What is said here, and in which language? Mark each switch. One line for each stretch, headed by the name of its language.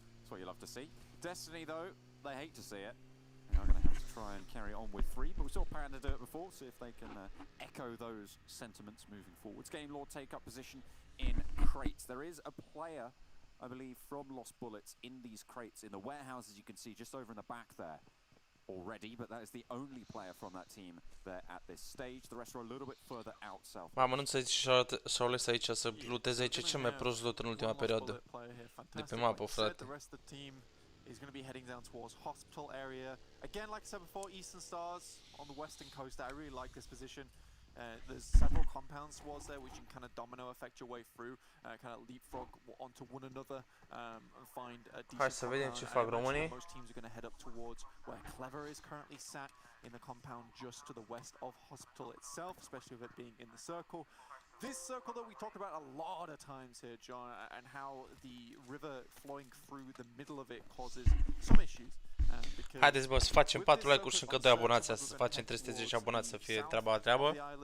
English: That's what you love to see. Destiny, though, they hate to see it. They are going to have to try and carry on with 3, but we saw Panda do it before, see if they can echo those sentiments moving forwards. Game Lord take up position in crates. There is a player, I believe, from Lost Bullets in these crates, in the warehouses you can see just over in the back there already, but that is the only player from that team there at this stage. The rest are a little bit further out south.
Romanian: Mamă, nu să zici Charles aici să luteze aici cel mai prost loot în ultima perioadă de pe mapă, frate.
English: Is going to be heading down towards hospital area. Again, like I said before, Eastern Stars on the western coast. I really like this position. There's several compounds towards there which you can kind of domino effect your way through, kind of leapfrog onto one another and find a decent.
Romanian: Hai să vedem ce fac românii.
English: Most teams are going to head up towards where Clever is currently sat in the compound just to the west of hospital itself, especially with it being in the circle. This circle that we talked about a lot of times here, John, and how the river flowing through the middle of it causes some issues.
Romanian: Haideți, bă, să facem 4 like-uri și încă 2 abonați, să facem 310 abonați, să fie treaba la treabă.